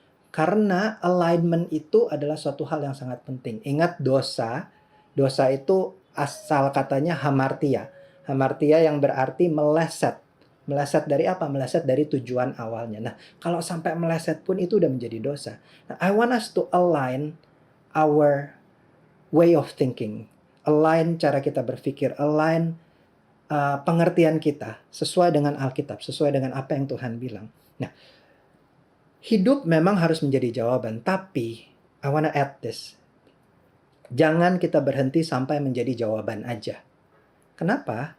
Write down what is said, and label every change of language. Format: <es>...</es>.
<id>Karena alignment itu adalah suatu hal yang sangat penting. Ingat dosa itu asal katanya hamartia. Hamartia yang berarti meleset. Meleset dari apa? Meleset dari tujuan awalnya. Nah, kalau sampai meleset pun itu udah menjadi dosa.</id> <en>Nah, I want us to align our way of thinking.</en> <id>Align cara kita berpikir. Align pengertian kita sesuai dengan Alkitab, sesuai dengan apa yang Tuhan bilang. Nah, hidup memang harus menjadi jawaban, tapi</id> <en>I wanna add this.</en> <id>Jangan kita berhenti sampai menjadi jawaban aja. Kenapa?</id>